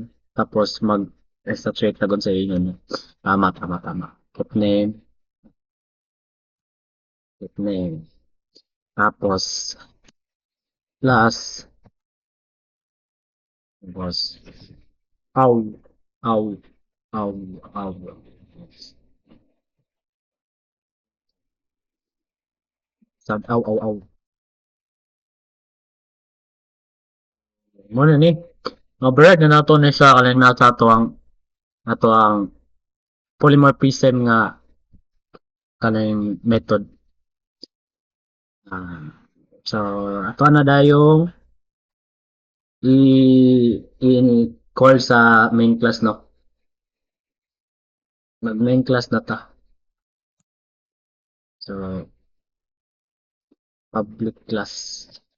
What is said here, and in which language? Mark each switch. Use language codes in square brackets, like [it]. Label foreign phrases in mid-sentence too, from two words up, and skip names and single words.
[ceb] Tapos, mag-saturate na gun sa inyo. No? Tama. [en] Get name. Get name. [ceb] Tapos, plus, tapos, aw, aw, aw, aw. Sab, aw. Muna ni. Override na nato ni siya kalin na sa ato ang polymorphism nga kaning method. Ah, so, ato na dayong i-call sa [en] main class, [ceb] no? Mag- [en] main class [ceb] na ta. So, [en] public class.